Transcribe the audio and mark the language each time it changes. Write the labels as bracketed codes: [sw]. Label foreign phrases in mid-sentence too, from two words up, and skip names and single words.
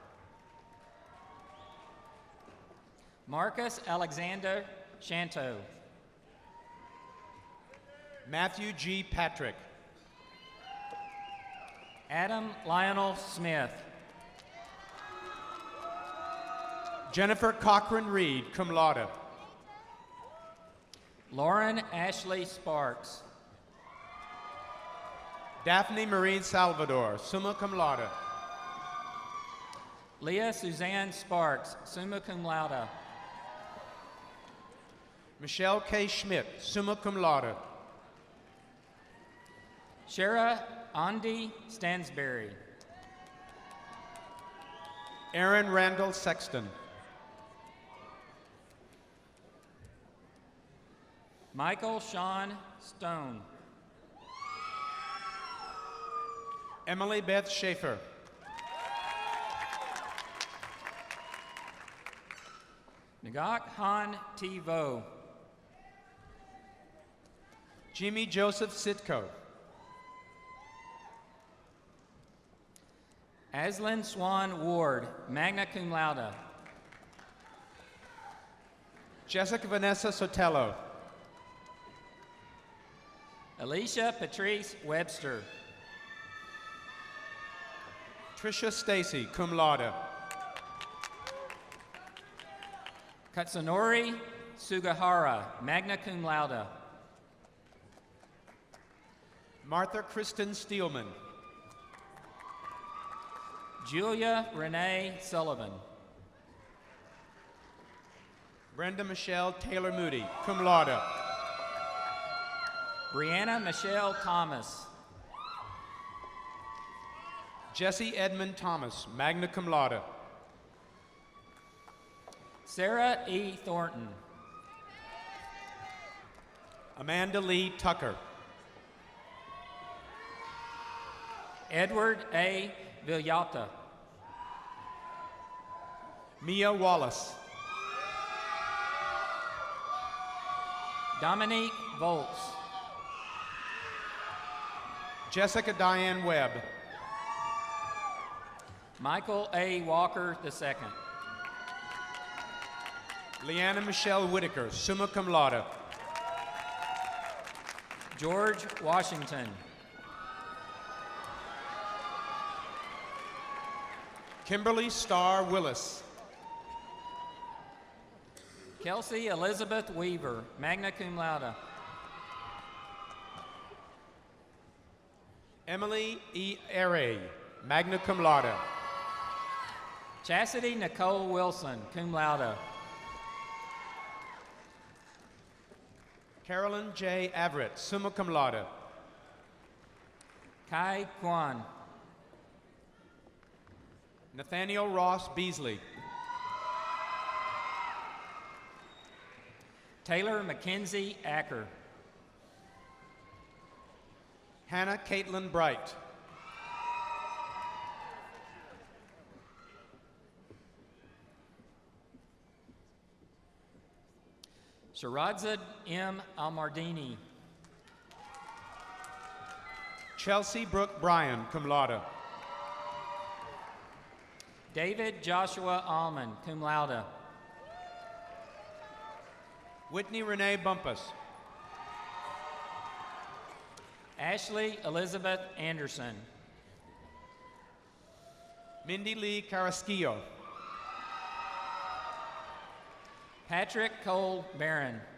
[en] Marcus Alexander Shanto. Matthew G. Patrick. Adam Lionel Smith. Jennifer Cochran Reed, [la] cum laude. [en] Lauren Ashley Sparks. Daphne Marie Salvador, [la] summa cum laude. [en] Leah Suzanne Sparks, [la] summa cum laude. [en] Michelle K. Schmidt, [la] summa cum laude. [en] Shara Andi Stansberry. Aaron Randall Sexton. Michael Sean Stone. Emily Beth Schaefer. Nagak Han T. Vo. Jimmy Joseph Sitko. Aslan Swan Ward, [la] magna cum laude. [en] Jessica Vanessa Sotelo. Alicia Patrice Webster. Tricia Stacy, [la] cum laude. [en] Katsunori Sugahara, [la] magna cum laude. [en] Martha Kristen Steelman. Julia Renee Sullivan. Brenda Michelle Taylor Moody, [la] cum laude. [en] Brianna Michelle Thomas. Jesse Edmund Thomas, [la] magna cum laude. [en] Sarah E. Thornton. Amanda Lee Tucker. Edward A. Villata. Mia Wallace. Dominique Volz. Jessica Diane Webb. Michael A. Walker II. Leanna Michelle Whitaker, [la] summa cum laude. [en] George Washington. Kimberly Starr Willis. Kelsey Elizabeth Weaver, [la] magna cum laude. [en] Emily E. Aray, [la] magna cum laude. [en] Chastity Nicole Wilson, [la] cum laude. [en] Carolyn J. Everett, [la] summa cum laude. [en] Kai Kwan. Nathaniel Ross Beasley. Taylor Mackenzie Acker. Hannah Caitlin Bright. Shirazad M. Almardini. Chelsea Brooke Bryan, [la] cum laude. [en] David Joshua Allman, [la] cum laude. [en] Whitney Renee Bumpus. Ashley Elizabeth Anderson. Mindy Lee Carrasquillo. Patrick Cole Barron.